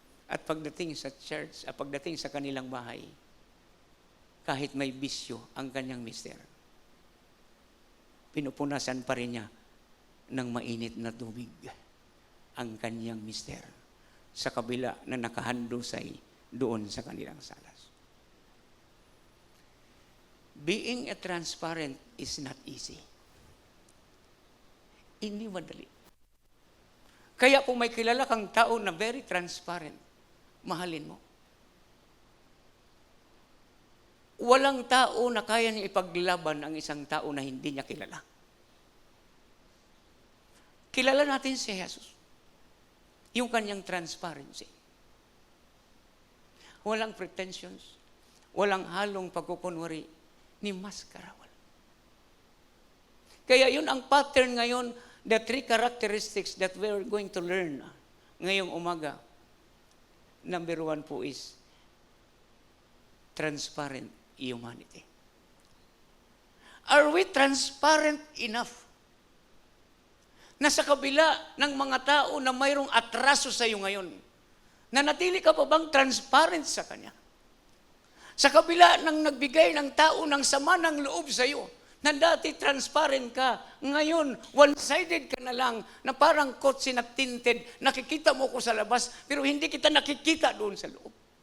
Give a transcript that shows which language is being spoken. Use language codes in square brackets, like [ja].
[tl] At pagdating sa church, at pagdating sa kanilang bahay, kahit may bisyo ang kanyang mister, pinupunasan pa rin niya ng mainit na tubig ang kanyang mister sa kabila na nakahandusay doon sa kanilang salas. [en] Being a transparent is not easy. [tl] Hindi madali. Kaya kung may kilala kang tao na [en] very transparent, [tl] mahalin mo. Walang tao na kaya niya ipaglaban ang isang tao na hindi niya kilala. Kilala natin si Jesus. Yung kanyang transparency. Walang pretensions. Walang halong pagkukunwari ni maskara. Kaya yun ang pattern ngayon, [en] the three characteristics that we're going to learn [tl] ngayong umaga. [en] Number one po is transparent humanity. Are we transparent enough [tl] na sa kabila ng mga tao na mayroong atraso sa iyo ngayon, nanatili ka pa bang transparent sa Kanya? Sa kabila ng nagbigay ng tao ng sama ng loob sa iyo, na dati transparent ka, ngayon one-sided ka na lang, na parang kotse na tinted, nakikita mo ko sa labas, pero hindi kita nakikita doon sa loob.